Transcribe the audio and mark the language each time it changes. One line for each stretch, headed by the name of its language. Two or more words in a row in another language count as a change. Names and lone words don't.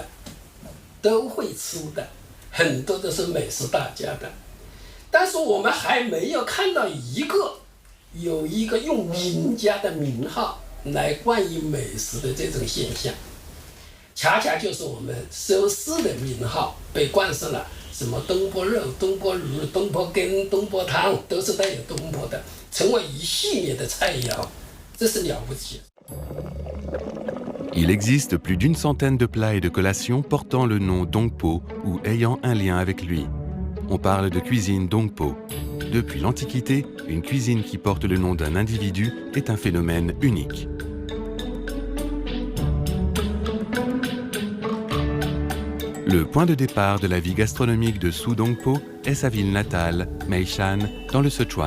Chinese: 都会吃的，很多都是美食大家的，但是我们还没有看到有一个用名家的名号来冠以美食的这种现象，恰恰就是我们收视的名号被冠上了什么东坡肉、东坡鱼、东坡羹、东坡汤，都是带有东坡的，成为一系列的菜肴，这是了不起。
French: Il existe plus d'une centaine de plats et de collations portant le nom Dongpo ou ayant un lien avec lui. On parle de cuisine Dongpo. Depuis l'Antiquité, une cuisine qui porte le nom d'un individu est un phénomène unique. Le point de départ de la vie gastronomique de Su Dongpo est sa ville natale, Meishan, dans le Sichuan.